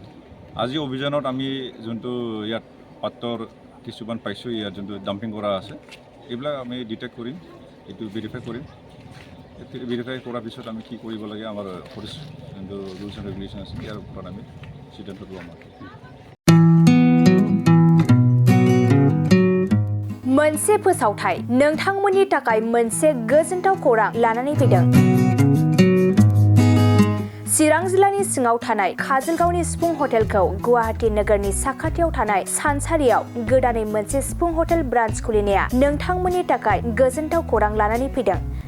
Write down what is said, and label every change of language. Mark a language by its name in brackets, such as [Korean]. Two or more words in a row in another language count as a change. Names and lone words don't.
[Assamese] আজি অভিযানত আমি যোনটো ইয়াত পাত্ৰৰ কিছুমান পাইছোঁ, ইয়াত যোনটো ডাম্পিং কৰা আছে এইবিলাক আমি ডিটেক্ট কৰিম, এইটো ভেৰিফাই কৰিম। ভেৰিফাই কৰাৰ পিছত আমি কি কৰিব লাগে আমাৰ ফৰেষ্ট যোনটো [English] rules and regulation [Assamese] আছে ইয়াৰ ওপৰত আমি সিদ্ধান্ত লোৱা আমাৰ। [Bodo] मोनसे फोसावथाय नोंथांमोननि थाखाय मोनसे गोजोनथाव खौरां लानानै फैदों। चिरां जिल्लानि सिङाव थानाय काजलगावनि सिफुं हटेलखौ गुवाहाटी नोगोरनि साखाथियाव थानाय सानसारियाव गोदानै मोनसे सिफुं हटेल ब्रान्च खुलिनाया नोंथांमोननि थाखाय गोजोनथाव खौरां लानानै फैदों।